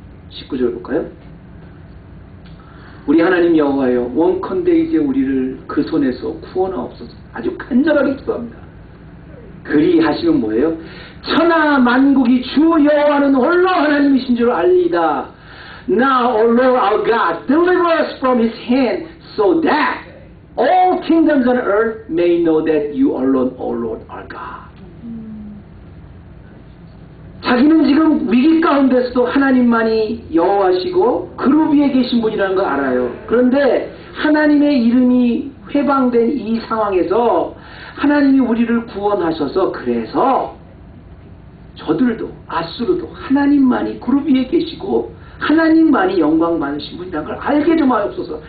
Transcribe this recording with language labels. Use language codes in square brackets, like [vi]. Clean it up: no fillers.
[ko] 19절 볼까요? 우리 하나님 여호와여, 원컨대 이제 우리를 그 손에서 구원하옵소서. 아주 간절하게 기도합니다. 그리하시면 뭐예요? 천하 만국이 주 여호와는 홀로 하나님이신 줄 알리이다. [en] Now, O Lord our God, deliver us from his hand, so that all kingdoms on earth may know that you alone, O Lord our God. [ko] 자기는 지금 위기 가운데서도 하나님만이 여호와시고 그룹 위에 계신 분이라는 걸 알아요. 그런데 하나님의 이름이 회방된 이 상황에서 하나님이 우리를 구원하셔서 그래서 저들도 아수르도 하나님만이 그룹 위에 계시고 하나님만이 영광 많으신 분이라는 걸 알게 좀 하옵소서.